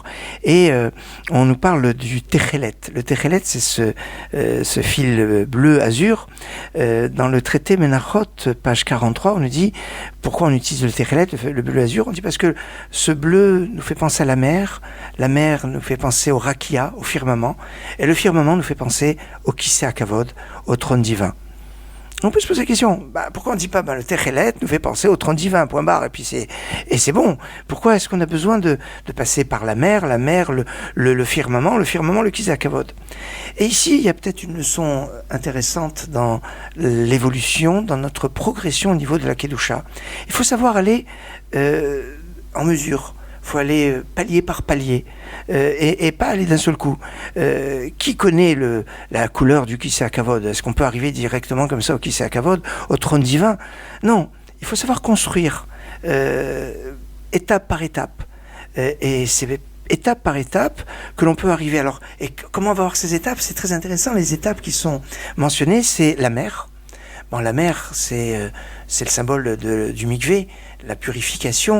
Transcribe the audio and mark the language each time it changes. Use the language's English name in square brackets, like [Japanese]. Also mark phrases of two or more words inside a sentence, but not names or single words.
[French] Et on nous parle du techelet. Le techelet, c'est ce fil bleu azur. Dans le traité Menachot, page 43, on nous dit pourquoi on utilise le techelet, le bleu azur. On dit parce que ce bleu nous fait penser à la mer nous fait penser au rakia, au firmament, et le firmament nous fait penser au [Hebrew] כסא הכבוד, [French] au trône divin. On peut se poser la question, pourquoi on ne dit pas le techelet nous fait penser au trône divin, point barre, et c'est bon. Pourquoi est-ce qu'on a besoin de passer par la mer, le firmament, le [Hebrew] כסא הכבוד. [French] Et ici, il y a peut-être une leçon intéressante dans l'évolution, dans notre progression au niveau de la Kedusha. Il faut savoir aller en mesure. Il faut aller palier par palier et pas aller d'un seul coup. Qui connaît la couleur du [Hebrew] כסא הכבוד? [French] Est-ce qu'on peut arriver directement comme ça au [Hebrew] כסא הכבוד, [French] au trône divin? Non, il faut savoir construire étape par étape. Et c'est étape par étape que l'on peut arriver. Alors, et comment on va voir ces étapes? C'est très intéressant. Les étapes qui sont mentionnées, c'est la mer. Bon, la mer, c'est le symbole du mikvé, la purification.